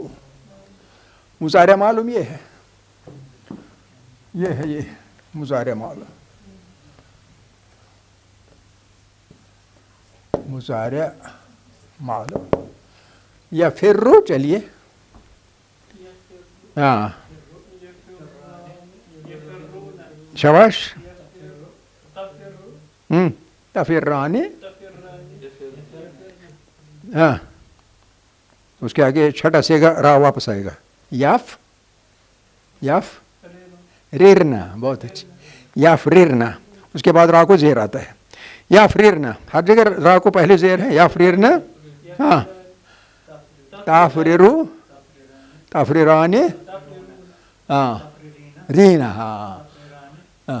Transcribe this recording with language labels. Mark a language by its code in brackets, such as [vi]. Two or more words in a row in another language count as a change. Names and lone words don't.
[ur] مضارع معلوم یہ ہے یہ مضارع معلوم، مضارع معلوم یا فرو، چلیے ہاں شاباش، تفرانی، ہاں اس کے آگے چھٹا صیغہ را واپس آئے گا، [ar] یاف، یاف، ریرنا, [ur] بہت اچھی. یفریرنا, اس کے بعد را کو زیر آتا ہے. یفریرنا, ہر جگہ را کو پہلے زیر ہے. یفریرنا, ہاں. [ar] تافریرو, تفریرانے, [ur] ہاں. رینا, ہاں.